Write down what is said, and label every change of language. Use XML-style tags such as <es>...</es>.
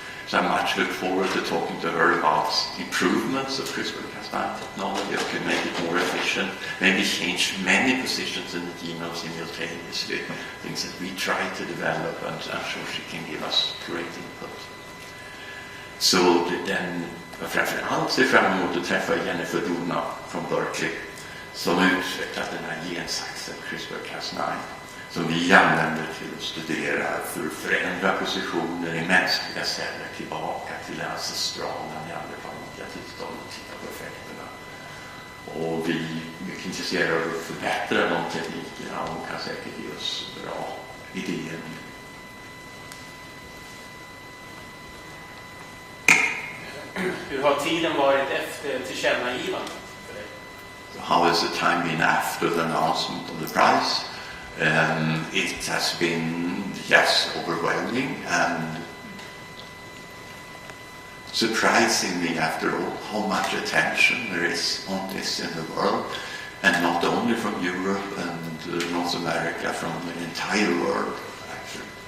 <en>So I much look forward to talking to her about improvements of CRISPR-Cas9 technology, that could make it more efficient, maybe change many positions in the genome simultaneously, things that we try to develop, and I'm sure she can give us great input.</en> <sv>Så framförallt ser fram emot att träffa Jennifer Doudna från Berkeley, som utvecklat den här gensaxen CRISPR-Cas9, som vi använder till att studera för att förändra positioner i mänskliga celler tillbaka till det ancestrala neandertalika tillståndet och titta på effekterna. Och vi är mycket intresserade av att förbättra de teknikerna och kan säkert ge oss bra idéer. Hur har tiden varit efter tillkännagivandet för dig?</sv> <en>How has the time been after the announcement of the prize? It has been, yes, overwhelming and surprising me after all how much attention there is on this in the world, and not only from Europe and North America, from the entire world actually.</en>